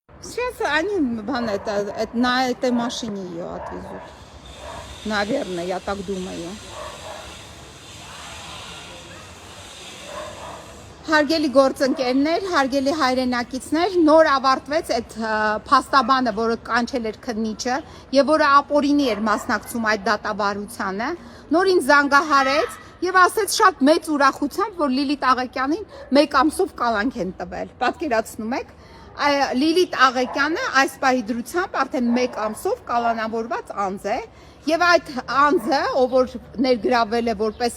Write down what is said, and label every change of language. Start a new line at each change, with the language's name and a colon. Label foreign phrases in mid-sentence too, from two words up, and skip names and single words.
Russian: Сейчас они, на этой машине ее отвезут. Наверное, я так думаю.
Armenian: Հարգելի գործընկերներ, հարգելի հայրենակիցներ, նոր ավարտվեց այդ փաստաբանը, որը կանչել էր քննիչը եւ որը ապօրինի էր մասնակցում այդ դատավարությանը, նորին զանգահարեց եւ ասեց շատ մեծ ուրախությամբ, որ Լիլիթ Աղեկյանին 1 ամսով կալանք են տվել։ Պատկերացնում եք, Լիլիթ Աղեկյանը այս պահի դրությամբ արդեն 1 ամսով կալանավորված անձ է եւ այդ անձը, ով որ ներգրավել է որպես